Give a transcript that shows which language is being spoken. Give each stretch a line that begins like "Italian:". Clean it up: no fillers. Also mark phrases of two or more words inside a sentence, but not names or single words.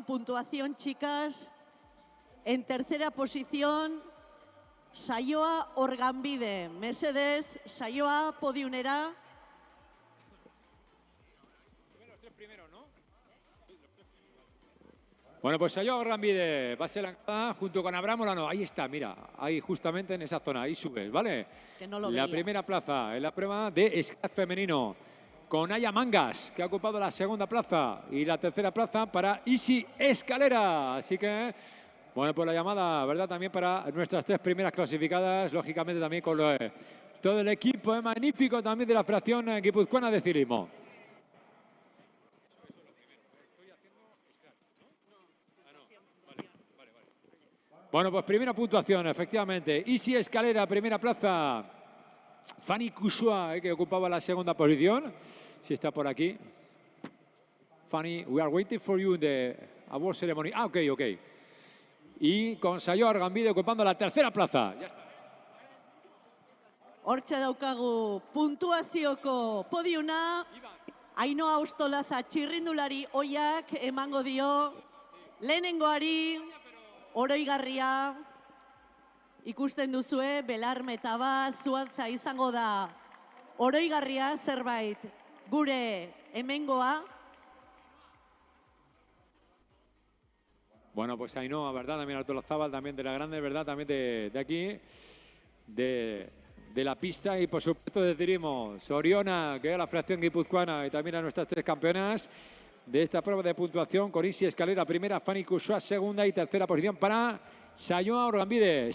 Spanish: Puntuación, chicas. En tercera posición, Sayoa Orgambide.
Basque: Mesedez, Sayoa podiunera.
Spanish: Bueno, pues Sayoa Orgambide va a ser lanzada junto con Abraham Molano. Ahí está, mira, ahí justamente en esa zona, ahí subes, ¿vale? Que no lo la veía. primera plaza en la prueba de scratch femenino, con Naya Mangas, que ha ocupado la segunda plaza, y la tercera plaza para Isi Escalera. Así que, bueno, pues la llamada, ¿verdad? También para nuestras 3 primeras clasificadas, lógicamente también con todo el equipo magnífico también de la Federación Guipuzcoana de Ciclismo. Bueno, pues primera puntuación, efectivamente. Isi Escalera, primera plaza. Fanny Cosua, que ocupaba la segunda posición. Si está por aquí.
English: Fanny, we are waiting for you in the award ceremony. Ah, ok.
Spanish: Y con Sayoa Orgambide ocupando la tercera plaza. Ya está.
Basque: Hortxe daukagu puntuazioko podiuna. Ainhoa Ostolaza txirrindulari oiak emango dio. Lehenengoari oroigarria. Ikusten duzue, belarmeta bat, zuantza izango da oroigarria zerbait gure hemengoa.
Spanish: Bueno, pues Ainhoa, ¿verdad? También Artolazabal, también de la grande, ¿verdad? También de aquí, de la pista, y por supuesto de Tirimo, Soriona, que es la Federación Guipuzcoana, y también a nuestras 3 campeonas de esta prueba de puntuación, con Isi Escalera primera, Fanny Cosua segunda, y tercera posición para Sayoa Orgambide.